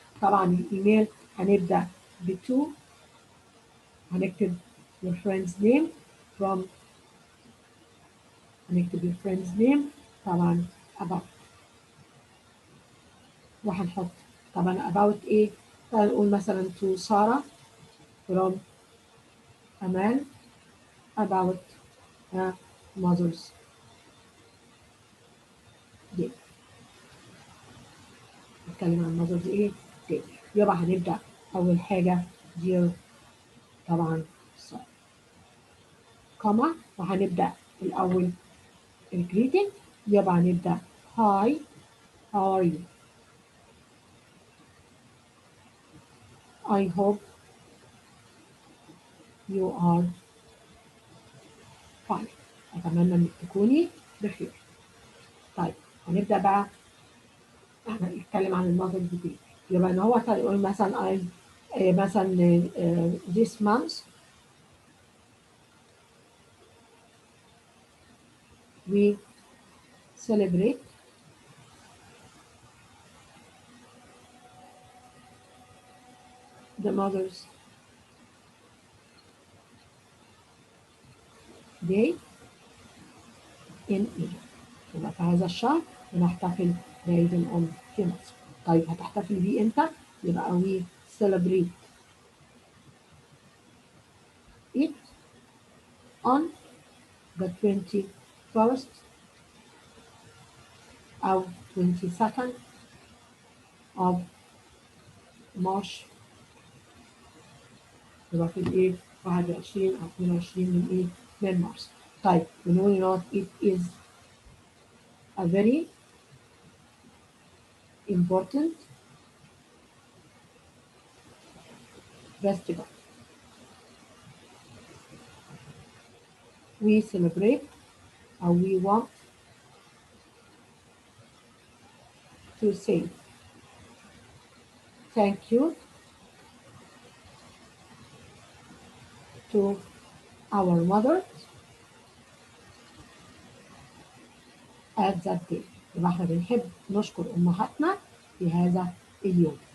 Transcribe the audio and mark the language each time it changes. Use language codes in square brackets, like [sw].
[ar] طبعا الايميل هنبدا ب2 هنكتب [en] your friend's name from [ar] هنكتب [en] your friend's name [ar] طبعا [en] about [ar] وهنحط طبعا [en] about [ar] ايه؟ هنقول مثلا [en] to [ar] سارة [en] from [ar] Amal [en] about Mother's Day. [ar] نتكلم عن [en] Mother's [ar] ايه؟ [en] Day. [ar] يبقى هنبدأ أول حاجة [en] dear [ar] طبعا سارة كما وهنبدأ الأول [en] greeting [ar] يبقى هنبدأ [en] hi how are you. I hope you are fine. [ar] أتمنى إنك تكوني بخير. طيب هنبدأ بقى نتكلم عن المذر دي. يبقى إن هو يقول مثلا مثلا [en] this month we celebrate the Mother's Day in Egypt. [ar] يبقى في هذا الشهر بنحتفل بعيد الأم في مصر. طيب هتحتفل بيه امتى؟ يبقى [en] we celebrate it on the 21st [ar] أو [en] 22nd of March. [ar] يبقى في الايه 21 أو 22 من ايه من مارس. طيب بنقول [en] it is a very important festival. We celebrate or we want to say thank you to our mother at that day. [ar] يبقى احنا بنحب نشكر امهاتنا في هذا اليوم.